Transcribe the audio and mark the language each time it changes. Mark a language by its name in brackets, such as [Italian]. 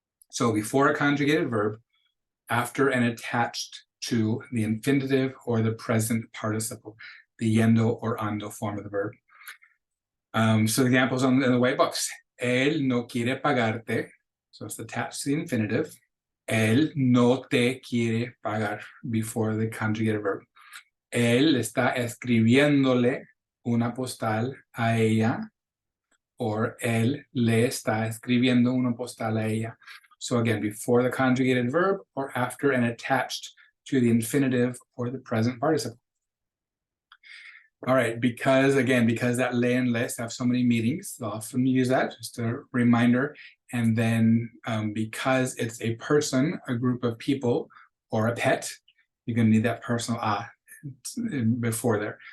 [English] So before a conjugated verb, after and attached to the infinitive or the present participle, the yendo or ando form of the verb. So the examples in the white box. [Spanish] Él no quiere pagarte. [English] So it's attached to the infinitive. [Spanish] Él no te quiere pagar [English] before the conjugated verb. [Spanish] Él está escribiéndole una postal a ella, or él le está escribiendo una postal a ella. [English] So again, before the conjugated verb or after and attached to the infinitive or the present participle. All right, because that le and les have so many meanings, they'll often use that, just a reminder. And then because it's a person, a group of people, or a pet, you're going to need that personal a before there.